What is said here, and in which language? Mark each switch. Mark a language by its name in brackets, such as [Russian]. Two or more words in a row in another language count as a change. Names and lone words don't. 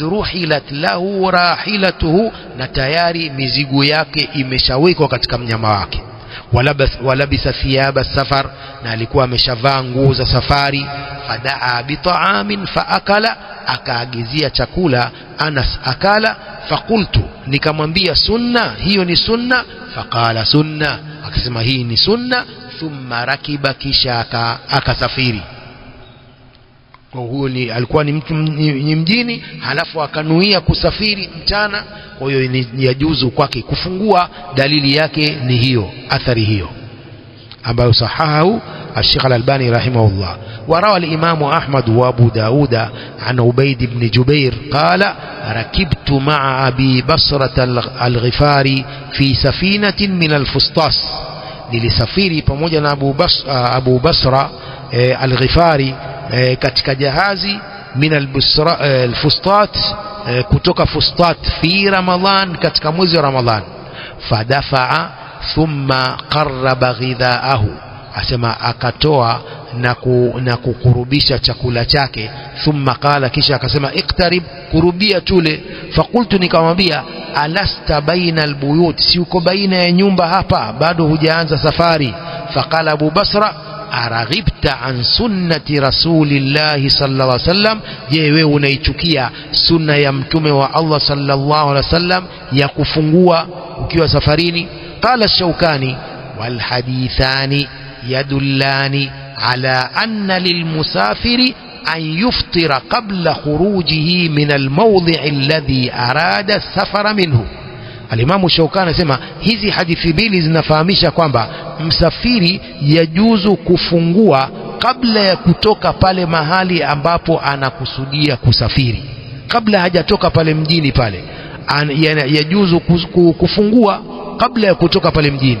[Arabic] رحلت له راحلته, [Swahili] na tayari mizigo yake imeshawekwa katika mnyama wake, [Arabic] ولبس ثياب السفر, [Swahili] na alikuwa ameshavaa nguo za safari, [Arabic] فدعا بطعام فأكل, [Swahili] akaagizia chakula, Anas akala, fakultu, nikamwambia sunna, hiyo ni sunna, [Arabic] فقال سنة, [Swahili] akasema hii ni sunna, [Arabic] ثم ركب, [Swahili] kisha akasafiri. Kwa huyo alikuwa ni mtu mjini, halafu akanuia kusafiri mchana, kwa hiyo ni yajuzu kwake kufungua. Dalili yake ni hiyo, athari hiyo ambayo [Arabic] صححه الشيخ الألباني رحمه الله. وروى الإمام أحمد وأبو داود عن عبيد بن جبير قال: ركبت مع أبي بصرة الغفاري في سفينة من الفسطاس، [Swahili] nilisafiri pamoja na Abu Basra al-Ghifari katika jahazi [Arabic] من الفسطاط, [Swahili] kutoka Fustat, [Arabic] في رمضان, [Swahili] katika mwezi wa Ramadhan. [Arabic] فدفع ثم قرب غداءه, [Swahili] asema akatoa na kukurubisha chakula chake. [Arabic] ثم قال, [Swahili] kisha akasema iktarib, kurubia tule. Fakultu, nikamwambia [Arabic] ألست بين البيوت, [Swahili] si uko baina ya nyumba hapa, bado hujaanza safari. [Arabic] فقال أبو بصرة أرغبت عن سنة رسول الله صلى الله عليه وسلم, je, [Swahili] wewe unaichukia sunna ya mtume wa Allah [Arabic] صلى الله عليه وسلم [Swahili] ya kufungua ukiwa safarini? [Arabic] قال الشوكاني والحديثان يدلان على أن للمسافر أن يفطر قبل خروجه من الموضع الذي أراد السفر منه. [Swahili] Alimamu Shaukani anasema hizi hadithi mbili zinafahamisha kwamba msafiri yajuzu kufungua kabla ya kutoka pale mahali ambapo anakusudia kusafiri, kabla hajatoka pale mjini pale, yajuzu kufungua kabla ya kutoka pale mjini.